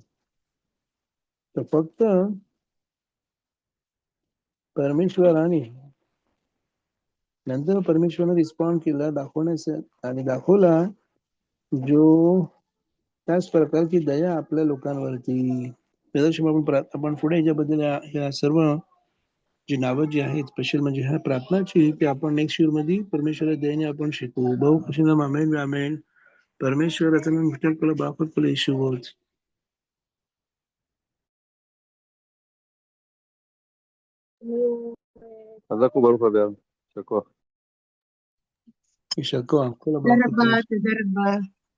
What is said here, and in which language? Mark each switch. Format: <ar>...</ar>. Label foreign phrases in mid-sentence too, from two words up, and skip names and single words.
<mr>तर फक्त परमेश्वराने नंतर परमेश्वराने रिस्पॉन्ड केला दाखवण्याचं, आणि दाखवला जो त्याच प्रकारची दया आपल्या लोकांवरती. आपण पुढे याच्याबद्दल ह्या सर्व जी नावं जी आहेत स्पेशल म्हणजे ह्या प्रार्थनाची, की आपण</mr> <en>next year</en> <mr>मध्ये परमेश्वर दयेने आपण शिकू. बहु खुशी आमेन आमेन. परमेश्वराचं नाम विठ्ठल बापत येशू.</mr> <he>חזק וברוך הבא. יישר כוח. יישר כוח. כל תודה רבה, תודה רבה.</he>